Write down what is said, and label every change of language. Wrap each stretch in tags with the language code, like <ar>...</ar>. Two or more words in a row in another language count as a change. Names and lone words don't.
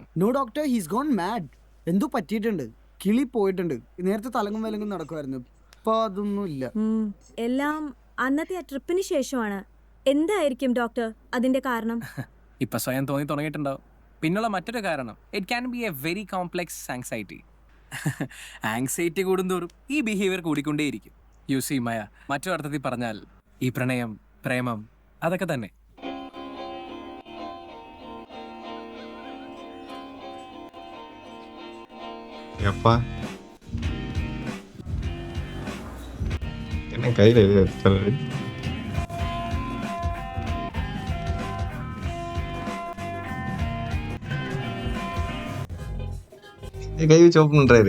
<en>No doctor, he's gone mad.</en> <ml>എന്തോ പറ്റിയിട്ടുണ്ട്, കിളി പോയിട്ടുണ്ട്. നേരത്തെ തലങ്ങും വിലങ്ങും നടക്കുമായിരുന്നു, ഇപ്പൊ അതൊന്നും ഇല്ല. എല്ലാം അന്നത്തെ ആ ട്രിപ്പിന് ശേഷമാണ്. എന്തായിരിക്കും ഡോക്ടർ അതിന്റെ കാരണം? ഇപ്പൊ സ്വയം തോന്നി തുടങ്ങിയിട്ടുണ്ടാവും. പിന്നുള്ള മറ്റൊരു കാരണം,</ml> <en>It can be a very complex anxiety.</en> <ml>ആങ്സൈറ്റി കൂടുന്തോറും ഈ ബിഹേവിയർ കൂടിക്കൊണ്ടേയിരിക്കും.</ml> <en>You see</en> <ml>മായ, മറ്റൊരർത്ഥത്തിൽ പറഞ്ഞാൽ ഈ പ്രണയം, പ്രേമം അതൊക്കെ തന്നെ.</ml> <ta>எப்பா என்ன கையில இது எடுத்துறது? கை வச்சு ஓப்பன் பண்றாரு.</ta>